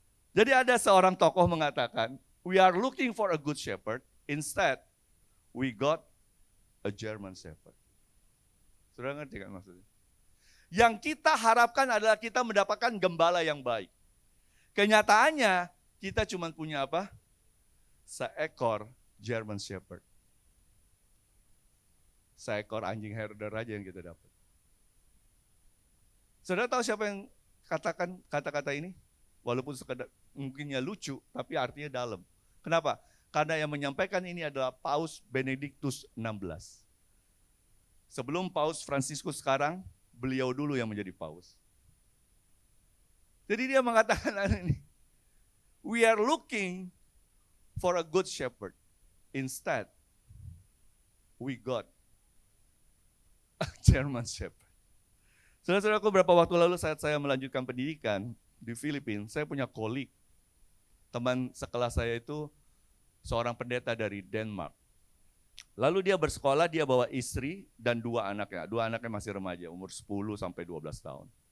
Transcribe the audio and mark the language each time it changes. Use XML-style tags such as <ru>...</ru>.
<id>Jadi ada seorang tokoh mengatakan,</id> <en>we are looking for a good shepherd, instead we got a German shepherd.</en> <id>Saudara ngerti kan maksudnya? Yang kita harapkan adalah kita mendapatkan gembala yang baik. Kenyataannya Kita cuma punya apa? Seekor German Shepherd. Seekor anjing herder aja yang kita dapat. Saudara tahu siapa yang katakan kata-kata ini? Walaupun sekedar mungkinnya lucu, tapi artinya dalam. Kenapa? Karena yang menyampaikan ini adalah Paus Benediktus XVI. Sebelum Paus Fransiskus sekarang, beliau dulu yang menjadi Paus. Jadi dia mengatakan ini,</id> <en>we are looking for a good shepherd. Instead, we got a German shepherd.</en> <id>Saudara-saudaraku, beberapa waktu lalu saat saya melanjutkan pendidikan di Filipina, saya punya kolik. Teman sekelas saya itu seorang pendeta dari Denmark. Lalu dia bersekolah, dia bawa istri dan dua anaknya. Dua anaknya masih remaja, umur 10 sampai 12 tahun.</id>